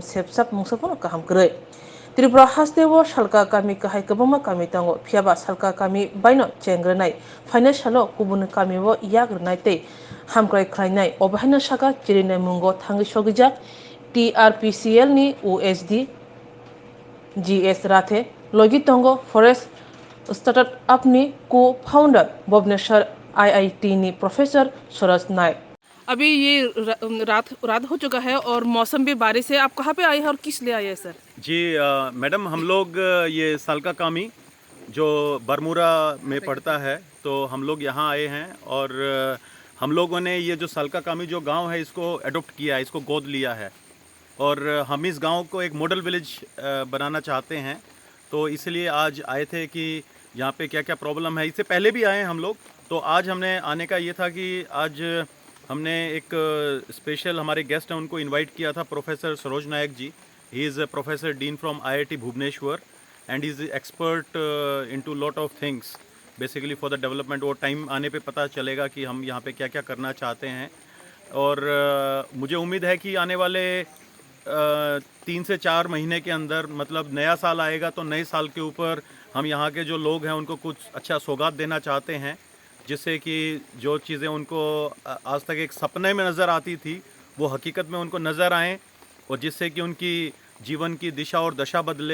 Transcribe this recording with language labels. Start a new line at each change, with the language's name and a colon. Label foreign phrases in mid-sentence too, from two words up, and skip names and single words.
Kok Borok: sep sap mungsapono kaham gurui Tripura hastewo salka kami kahai kabama kami tango phiaba salka kami baino chengrnai financialo kubun kami wo yagrnai tei hamkrai khlainai obahaina saka chirinai mungo thangi sogijak TRPCL ni OSD GS Rathe logi tongo
English: forest startup
Kok Borok: ni co-founder Bhubaneswar IIT ni प्रोफेसर सूरज नायक।
Hindi: अभी ये रात हो चुका है और मौसम भी बारिश है। आप कहाँ पे आए हैं और किस लिए आए हैं सर? जी मैडम, हम लोग ये सालका कामी जो बरमूरा में पड़ता है, तो हम लोग यहाँ आए हैं और हम लोगों ने ये जो सालका कामी जो गांव है इसको अडॉप्ट किया है, इसको गोद लिया है और हम इस गांव को एक
English: model village
Hindi: बनाना चाहते हैं। तो इसलिए आज आए थे कि यहाँ पे क्या क्या प्रॉब्लम है। इससे पहले भी आए हैं हम लोग, तो आज हमने आने का ये था कि आज हमने एक स्पेशल हमारे गेस्ट हैं उनको इनवाइट किया था, प्रोफेसर सरोज नायक जी।
English: He is a professor dean from IIT Bhubaneswar and he is expert into lot of things basically for the development।
Hindi: और टाइम आने पे पता चलेगा कि हम यहाँ पे क्या क्या करना चाहते हैं। और मुझे उम्मीद है कि आने वाले 3 से 4 महीने के अंदर, मतलब नया साल आएगा तो नए साल के ऊपर हम यहाँ के जो लोग हैं उनको कुछ अच्छा सौगात देना चाहते हैं, जिससे कि जो चीज़ें उनको आज तक एक सपने में नज़र आती थी वो हकीकत में उनको नज़र आएँ और जिससे कि उनकी जीवन की दिशा और दशा बदले।